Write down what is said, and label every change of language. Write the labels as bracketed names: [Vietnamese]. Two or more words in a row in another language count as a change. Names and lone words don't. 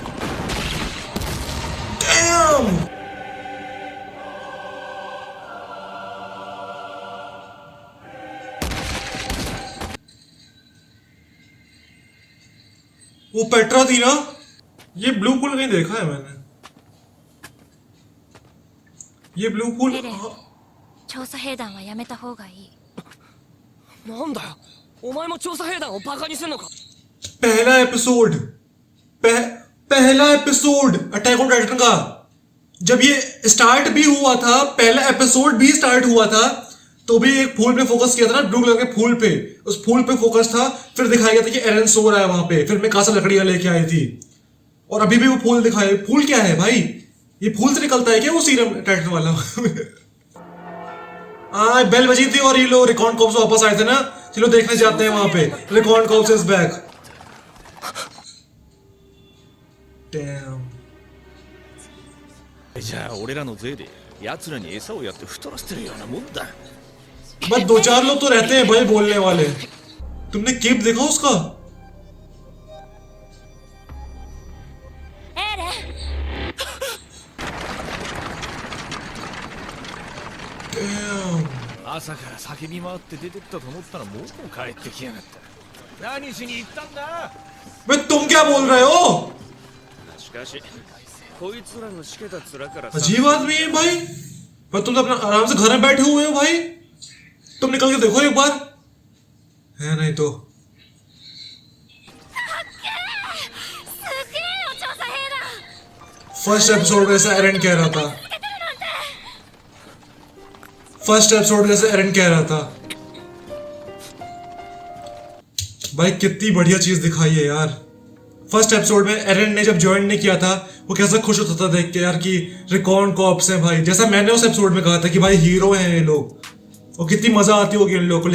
[Hindi] डैम! वो पेट्रा थी ना? ये [English] blue pool [Hindi] कहीं देखा है मैंने। ये [English] blue pool [Japanese] 調査兵団はやめた方がいい。なんだよ、お前も調査兵団をバカにすんのか。 [Hindi] पहला एपिसोड पहला एपिसोड अटैक ऑन टाइटन का जब ये स्टार्ट भी हुआ था, पहला एपिसोड भी स्टार्ट हुआ था, तो भी एक फूल पे फोकस किया था ना, [English] blue color [Hindi] के फूल पे, उस फूल पे फोकस था। फिर दिखाया गया था कि एरन सो रहा है वहां पे, फिर मैं कासा लकड़ियां लेके आई थी, और अभी भी वो फूल दिखाए। फूल क्या है भाई? ये फूल से निकलता है क्या वो [English] serum titan [Hindi] वाला? बेल बजी थी और ये लोग [English] record cops [Hindi] वापस आए थे ना, चलो देखने जाते हैं वहां पे। [English] record cops is back. Damn. [Japanese] じゃあ俺らの税で奴らに餌をやって太らせてるようなもんだ。 [Hindi] बस 2-4 लोग तो रहते हैं भाई बोलने वाले। तुमने केप देखा उसका? Damn. [Japanese] 朝から叫び回って出てったと思ったらもう帰ってきやがった。何しに行ったんだ。 [Hindi] भाई तुम क्या बोल रहे हो? [Japanese] しかしこいつらのしけた面から [Hindi] अजीब आदमी है भाई। पर तुम तो अपना आराम से घर में बैठे हुए हो भाई, तुम निकल के देखो एक बार, है नहीं तो। [Japanese] すげえよ調査兵団 [English] first episode [Hindi] में ऐसा एरन कह रहा था, [English] first episode [Hindi] में ऐसा एरन कह रहा था। भाई कितनी बढ़िया चीज दिखाई है यार। [English] first episode [Hindi] में एरन ने जब ज्वाइन नहीं किया था वो कैसा खुश होता था देख के यार कि [English] recon corps [Hindi] हैं भाई, जैसा मैंने उस एपिसोड में कहा था कि भाई हीरो हैं ये लोग और कितनी मजा आती होगी इन लोगों को।